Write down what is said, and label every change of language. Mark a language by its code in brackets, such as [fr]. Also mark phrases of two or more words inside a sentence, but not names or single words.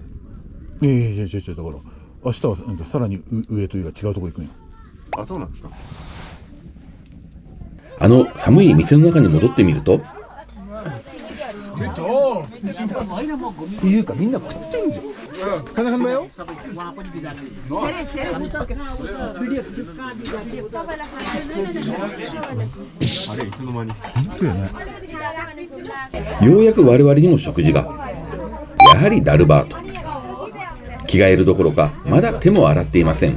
[ja] いやだから明日はさらに上というか違うとこ行くんよ。あ、そうなんですか。あの寒い店の中に戻ってみると、いうかみんな食ってんじゃん。 [tl] Kanahan ba yun? [ja] あれいつの間に。本当やね。ようやく我々にも食事が。やはりダルバート。着替えるどころかまだ手も洗っていません。